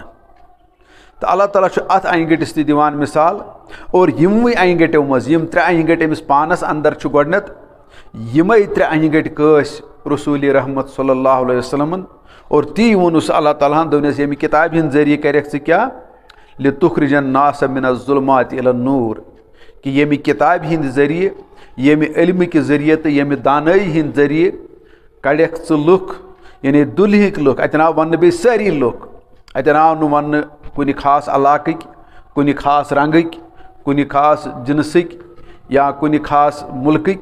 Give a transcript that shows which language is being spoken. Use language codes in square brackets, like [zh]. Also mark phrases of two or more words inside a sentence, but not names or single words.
[ks] تہٕ اللہ تعالیٰ چھُ اتھ انہِ گٹِس تہِ دِوان مثال اور یِموٕے انہِ گٹیو منٛز یِم 3 انہِ گٹہِ أمِس پانس اندر چھُ گۄڈنٮ۪تھ یِمے 3 انہِ گٹہِ کٲسۍ رسول رحمت [ar] صلی اللہ علیہ وسلمن [ks] اور تی ووٚنُس اللہ تعالیٰ ہن دوٚپنس ییٚمہِ کِتابہِ ہِنٛدِ ذٔریعہٕ کریکھ ژٕ کیٛاہ [ar] لتخرج الناس من الظلمات الی النور [ks] کہ ییٚمہِ کِتابہِ ہِنٛدِ ذٔریعہٕ ییٚمہِ علمٕکہِ ذٔریعہٕ تہٕ ییٚمہِ دانٲیی ہِنٛدِ ذٔریعہٕ کڑیکھ ژٕ لُکھ یعنی دُنہِکۍ لُکھ. اتٮ۪ن آو وننہٕ بیٚیہِ سٲری لُکھ اتٮ۪ن آو نہٕ وننہٕ کُنہِ خاص علاقٕکۍ کُنہِ خاص رنگٕکۍ کُنہِ خاص جنسٕکۍ یا کُنہِ خاص مُلکٕکۍ.